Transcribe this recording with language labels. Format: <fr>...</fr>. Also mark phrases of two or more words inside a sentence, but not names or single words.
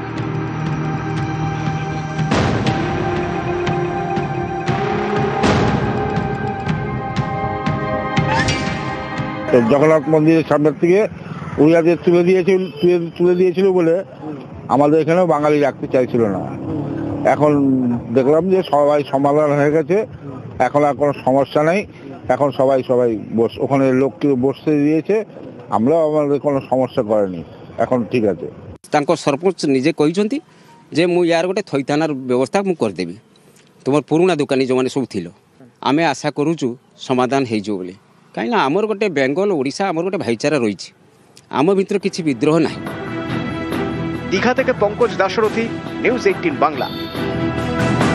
<bn>জগন্নাথ মন্দিরের সামনের থেকে উড়িয়াদের তুলে দিয়েছিল বলে আমাদের এখানেও বাঙালি রাখতে চাইছিল না। এখন দেখলাম যে সবাই সমাধান হয়ে গেছে, এখন আর কোনো সমস্যা নেই। এখন সবাই ওখানে লোককে বসতে দিয়েছে, আমরাও আমাদের কোনো সমস্যা করেনি, এখন ঠিক আছে।</bn> <or>তাଙ୍କ ସରପଞ୍ଚ ନିଜେ କହିଛନ୍ତି ଯେ ମୁଁ ୟାର ଗୋଟେ ଥଇଥାନର ବ୍ୟବସ୍ଥା ମୁଁ କରିଦେବି, ତୁମର ପୁରୁଣା ଦୋକାନୀ ଯେଉଁମାନେ ସବୁ ଥିଲ, ଆମେ ଆଶା କରୁଛୁ ସମାଧାନ ହେଇଯିବ ବୋଲି। କାହିଁକିନା ଆମର ଗୋଟେ ବେଙ୍ଗଲ ଓଡ଼ିଶା ଆମର ଗୋଟେ ଭାଇଚାରା ରହିଛି, ଆମ ଭିତରେ କିଛି ବିଦ୍ରୋହ ନାହିଁ।</or> <bn>দীঘা থেকে পঙ্কজ দাশরথী, নিউজ 18 বাংলা।</bn>